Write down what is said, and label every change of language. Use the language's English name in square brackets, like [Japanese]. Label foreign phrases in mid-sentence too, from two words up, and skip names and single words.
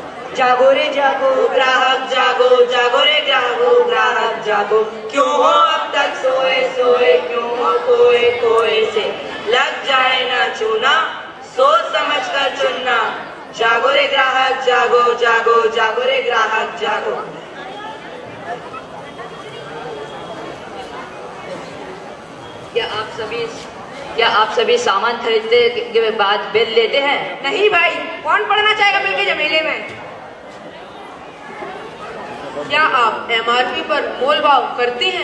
[Hindi] जागो रे जागो ग्राहक जागो, जागो रे ग्राहक जागो। क्यों हो अब तक सोए सोए, क्यों हो खोए खोए से, लग जाए ना चूना, सोच समझ कर चुनना। जागो रे ग्राहक जागो, जागो जागो रे ग्राहक जागो। क्या आप सभी सामान खरीदने के बाद बिल लेते हैं? नहीं भाई, कौन पढ़ना चाहेगा बिल के झमेले में। क्या आप एमआरपी पर मोल भाव करते हैं?